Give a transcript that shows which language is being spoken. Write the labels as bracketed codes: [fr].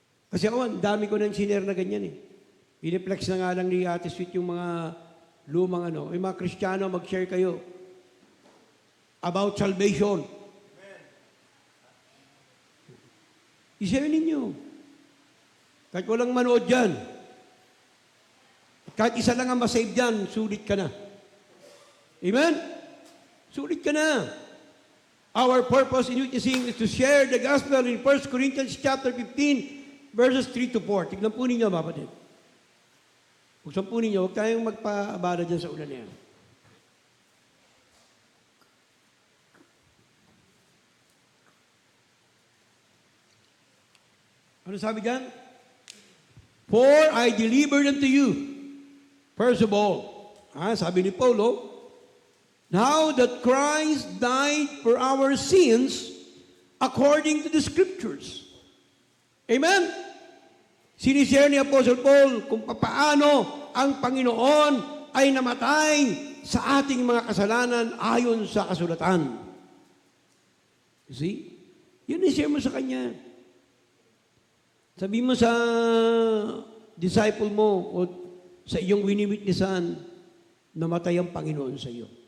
[tl] Kasi ako, ang dami ko nang sinare na ganyan Piniplex na nga lang ni Ate Sweet yung mga lumang yung mga Kristiyano, mag-share kayo about salvation. I-share ninyo. Kahit walang manood dyan. Kahit isa lang ang masave dyan, sulit ka na. Amen? Sulit ka na. [en] Our purpose in witnessing is to share the gospel in 1 Corinthians chapter 15, verses 3 to 4. [tl] Tignan po ninyo, mga kapatid. Buksan po ninyo, huwag tayong magpaabala dyan sa ulan na yan. Ano sabi dyan? [en] For I delivered unto you, first of all, [tl] sabi ni Paulo, [en] now that Christ died for our sins according to the Scriptures. Amen? [tl] Sinishare ni Apostle Paul kung paano ang Panginoon ay namatay sa ating mga kasalanan ayon sa kasulatan. [en] You see? [tl] Yun i-share mo sa kanya. Sabi mo sa disciple mo o sa iyong wini-witnessan, namatay ang Panginoon sa iyo.